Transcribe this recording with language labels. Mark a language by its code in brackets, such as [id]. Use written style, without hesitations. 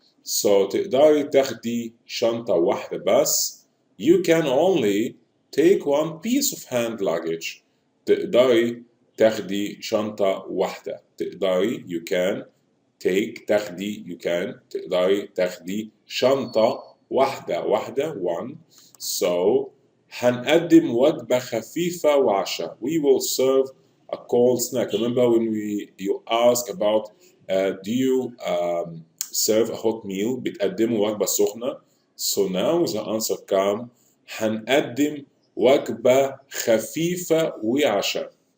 [ar] So تقدري تاخدي شنطة واحدة بس. [en] You can only take one piece of hand luggage. [ar] تقدري تاخدي شنطة واحدة. تقدري [en] you can take [ar] تاخدي [en] you can [ar] تقدري تاخدي شنطة واحدة one. So هنقدم وجبة خفيفة وعشاء. [en] We will serve a cold snack. Remember when you ask about do you serve a hot meal, [ar] بتقدموا وجبة سخنة. [en] So now the answer come [ar] هنقدم وجبة خفيفة وعشاء.